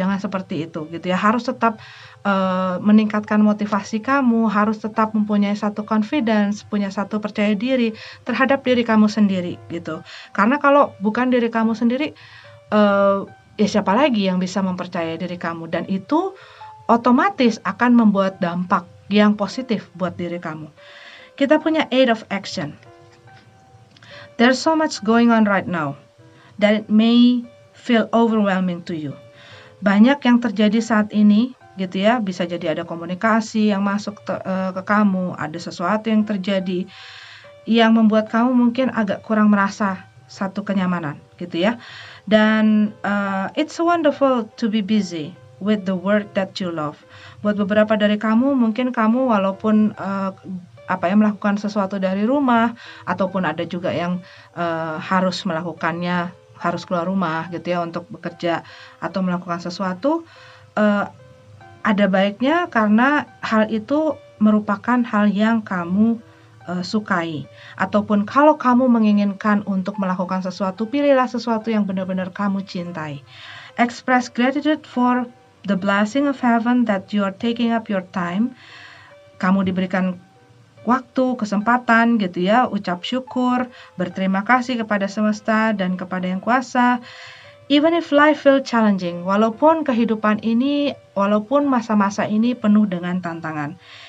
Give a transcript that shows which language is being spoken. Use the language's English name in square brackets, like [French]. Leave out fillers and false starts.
[Indonesian] Jangan seperti itu gitu ya, harus tetap meningkatkan motivasi kamu, harus tetap mempunyai satu confidence, punya satu percaya diri terhadap diri kamu sendiri gitu. Karena kalau bukan diri kamu sendiri, ya siapa lagi yang bisa mempercayai diri kamu, dan itu otomatis akan membuat dampak yang positif buat diri kamu. Kita punya 8 of action. [English] There's so much going on right now that it may feel overwhelming to you. [Indonesian] Banyak yang terjadi saat ini gitu ya, bisa jadi ada komunikasi yang masuk ke kamu, ada sesuatu yang terjadi yang membuat kamu mungkin agak kurang merasa satu kenyamanan gitu ya. [English] Dan it's wonderful to be busy with the work that you love. [Indonesian] Buat beberapa dari kamu, mungkin kamu walaupun melakukan sesuatu dari rumah, ataupun ada juga yang harus melakukannya, harus keluar rumah gitu ya untuk bekerja atau melakukan sesuatu, ada baiknya karena hal itu merupakan hal yang kamu sukai. Ataupun kalau kamu menginginkan untuk melakukan sesuatu, pilihlah sesuatu yang benar-benar kamu cintai. [English] Express gratitude for the blessing of heaven that you are taking up your time. [Indonesian] Kamu diberikan waktu, kesempatan gitu ya, ucap syukur, berterima kasih kepada semesta dan kepada yang kuasa. [English] Even if life feel challenging, [Indonesian] walaupun kehidupan ini, walaupun masa-masa ini penuh dengan tantangan.